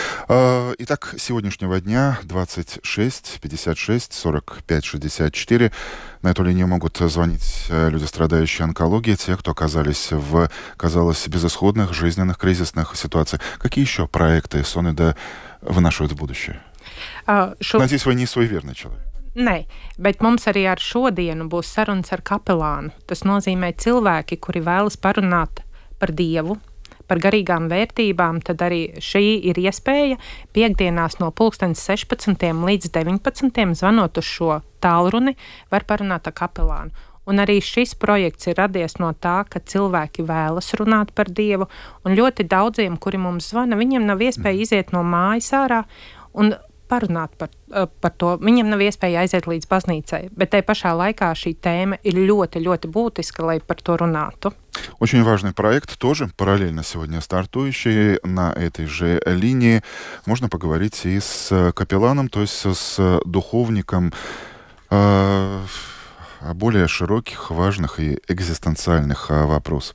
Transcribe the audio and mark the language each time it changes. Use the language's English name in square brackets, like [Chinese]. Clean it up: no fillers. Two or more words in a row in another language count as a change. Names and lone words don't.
[Russian] Итак, сегодняшнего дня 26 56 45 64. На эту линию могут звонить люди, страдающие онкологией, те, кто оказались в, казалось, безысходных, жизненных, кризисных ситуациях. Какие еще проекты Сонеда вынашивают в будущее? Надеюсь, вы не суеверный человек. [Latvian] Nē, bet mums arī ar šodienu būs sarunas ar kapelānu. Tas nozīmē cilvēki, kuri vēlas parunāt par Dievu, par garīgām vērtībām, tad arī šī ir iespēja piekdienās no 16. līdz 19. zvanot uz šo tālruni, var parunāt ar kapelānu. Un arī šis projekts ir radies no tā, ka cilvēki vēlas runāt par Dievu, un ļoti daudziem, kuri mums zvana, viņiem nav iespēja iziet no mājas ārā un parunāt par to. Viņiem nav iespēja aiziet līdz baznīcai, bet tai pašā laikā šī tēma ir ļoti, ļoti būtiska, lai par to runātu. [Russian] Очень важный проект, тоже параллельно сегодня стартующий на этой же линии. Можно поговорить и с капелланом, то есть с духовником о более широких, важных и экзистенциальных вопросах.